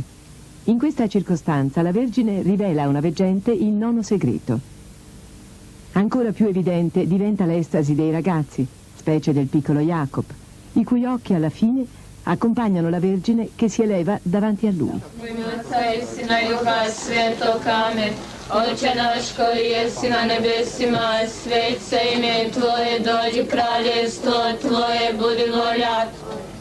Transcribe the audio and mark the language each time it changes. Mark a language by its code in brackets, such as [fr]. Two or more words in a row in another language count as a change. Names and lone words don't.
[it] In questa circostanza la Vergine rivela a una veggente il 9° segreto. Ancora più evidente diventa l'estasi dei ragazzi, specie del piccolo Jacob, i cui occhi alla fine accompagnano la Vergine che si eleva davanti a lui. [hr] Oče naš koji jesi na nebesima, svet se ime Tvoje, dođi kraljevstvo Tvoje, budi volja Tvoja.